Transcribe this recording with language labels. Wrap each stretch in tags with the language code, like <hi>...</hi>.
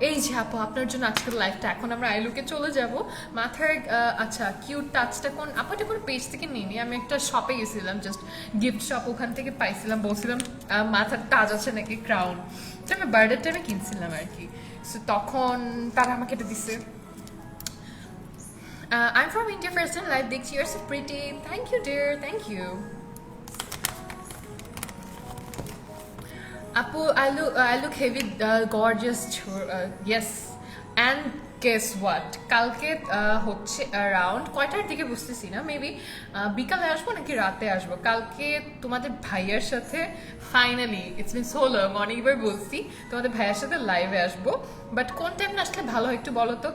<bn>এই যে আপু আপনার জন্য আজকের লাইফটা, এখন আমরা আইলুকে চলে যাব। মাথার আচ্ছা কিউট টাচটা কোন আপু? এটা কোনো পেজ থেকে নিইনি, আমি একটা শপে গেছিলাম, জাস্ট গিফট শপ, ওখান থেকে পাইছিলাম। বলছিলাম মাথার টাচ আছে নাকি ক্রাউন, তো আমি বার্থডে টাইমে কিনছিলাম আর কি। সো তখন তারা আমাকে এটা দিচ্ছে।</bn> <en>I'm from India, first time live. Dixie, you're so pretty. Thank you, dear. Thank you. Apu, I look heavy, gorgeous. Yes. And guess what?</en> <bn>কালকে হচ্ছে অ্যারাউন্ড কয়টার দিকে বুঝতেছি না, মেবি বিকালে আসবো নাকি রাতে আসবো। কালকে তোমাদের ভাইয়ার সাথে finally,</bn> <en>it's been so long,</en> <bn>অনেকবার বলছি তোমাদের ভাইয়ার সাথে লাইভে আসবো, বাট কোন টাইমে আসলে ভালো হয় একটু বলো তো।</bn>